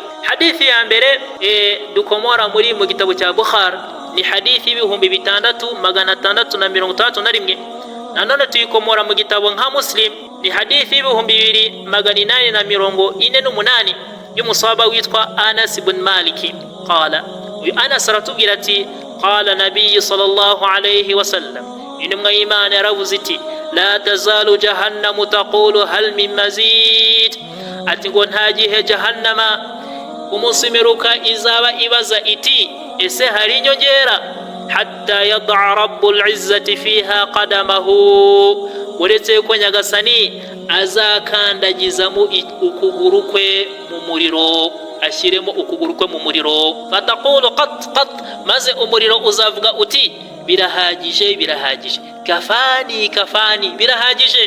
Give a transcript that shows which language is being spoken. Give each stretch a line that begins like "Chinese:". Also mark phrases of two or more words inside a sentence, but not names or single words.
Kinyarwanda: Hadithi ya mbere dukomora mu gitabo cya Bukhari ni hadithi 6661. Nanone tuyikomora mu gitabo nka Muslim ni hadithi 2848 y'umusahaba witwa Anas ibn Malik. Qala, uyu Anas aratubwira ati
Arabic: قال النبي صلى الله عليه وسلم,
Kinyarwanda: intumwa y'Imana yaravuze iti
Arabic: لا تزال جهنم تقول هل من مزيد.
Kinyarwanda: Ati ngo nta gihe jahannama umunsi imperuka izaba ibaza iti ese hari inyongera,
Arabic: حتى يضع رب العزة فيها قدمه,
Kinyarwanda: uretse ko Nyagasani azakandagizamo ukuguru kwe mu muriro, ashyiremo ukuguru kwe mu muriro.
Arabic: فتقول قط,
Kinyarwanda: maze umuriro uzavuga uti birahagije birahagije,
Arabic: كفاني كفاني,
Kinyarwanda: birahagije.